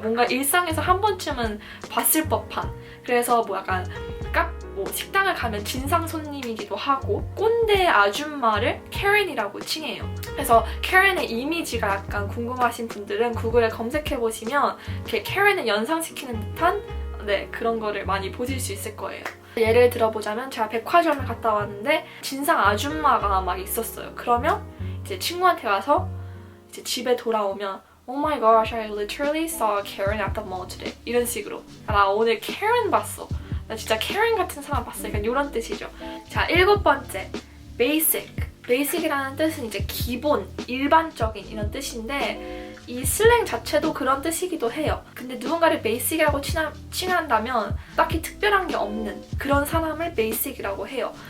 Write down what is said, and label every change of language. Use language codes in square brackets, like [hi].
[ko] 뭔가 일상에서 한 번쯤은 봤을 법한. 그래서 뭐 약간 뭐 식당을 가면 진상 손님이기도 하고 꼰대 아줌마를 Karen이라고 칭해요. 그래서 Karen의 이미지가 약간 궁금하신 분들은 구글에 검색해보시면 이렇게 Karen을 연상시키는 듯한 그런 거를 많이 보실 수 있을 거예요. 예를 들어보자면 제가 백화점을 갔다 왔는데 진상 아줌마가 막 있었어요. 그러면 이제 친구한테 가서 이제 집에 돌아오면 [en] Oh my gosh, I literally saw Karen at the mall today. [ko] 이런 식으로 나 오늘 Karen 봤어. 나 진짜 Karen 같은 사람 봤어. 약간 이런 뜻이죠. 자, 일곱 번째 basic. basic이라는 뜻은 이제 기본, 일반적인 이런 뜻인데 이 슬랭 자체도 그런 뜻이기도 해요. 근데 누군가를 basic이라고 칭한다면 딱히 특별한 게 없는 그런 사람을 basic이라고 해요.